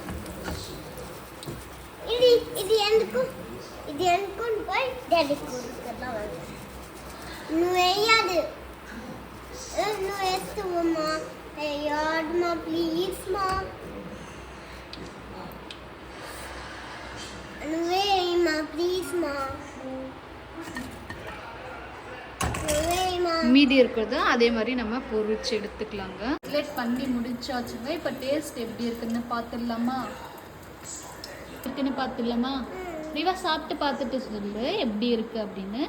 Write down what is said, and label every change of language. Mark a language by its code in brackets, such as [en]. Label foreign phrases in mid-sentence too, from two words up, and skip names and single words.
[te] ఇది ఎందుకు పోయి డాడీ నువ్వు వేయాలి. నువ్వు వేస్తావమ్మా. వేయడమా ప్లీజ్ మా. నువ్వేమా ప్లీజ్ మా. [ta] மீதி இருக்கிறது அதே மாதிரி நம்ம பொரிச்சு எடுத்துக்கலாங்க. கட்லெட் பண்ணி முடிச்சாச்சுங்க. இப்போ டேஸ்ட் எப்படி இருக்குன்னு பார்த்துடலாமா? ரிவா சாப்பிட்டு பார்த்துட்டு சொல்லு எப்படி இருக்குது அப்படின்னு.